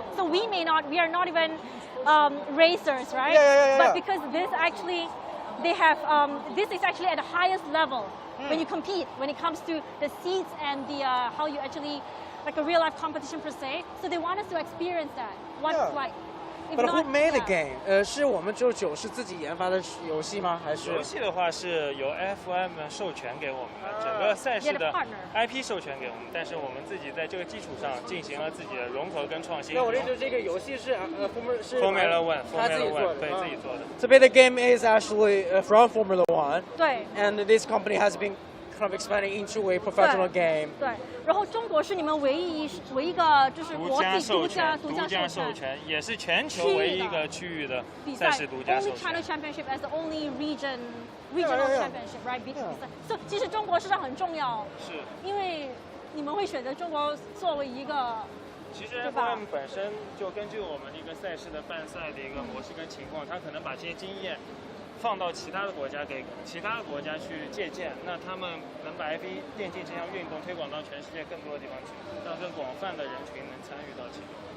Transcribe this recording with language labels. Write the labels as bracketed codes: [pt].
[en] So we are not even racers, right? Yeah. But because this actually, they have, this is actually at the highest level when you compete, when it comes to the seats and the how you actually, like a real life competition per se. So they want us to experience that, what it's like. But who made the game? [zh] 是我们是自己研发的游戏吗？还是？游戏的话是由 F1 授权给我们的，整个赛事的 IP 授权给我们，但是我们自己在这个基础上进行了自己的融合跟创新。那我这个游戏是 Formula One， 对自己做的。 [en] So the game is actually from Formula One. [zh] 对。 [en] And this company has been kind of expanding into a professional game. [zh] 对，然后中国是你们唯一个就是国际独家授权，也是全球唯一一个区域的赛事独家授权。 [en] Only China Championship as the only regional championship, right? [zh] So 其实中国市场很重要，是，因为你们会选择中国作为一个。其实 F1 本身就根据我们的一个赛事的办赛的一个模式跟情况，它可能把这些经验放到其他的国家，给其他的国家去借鉴，那他们能把 F1 电竞这项运动推广到全世界更多的地方去，让更广泛的人群能参与到其中。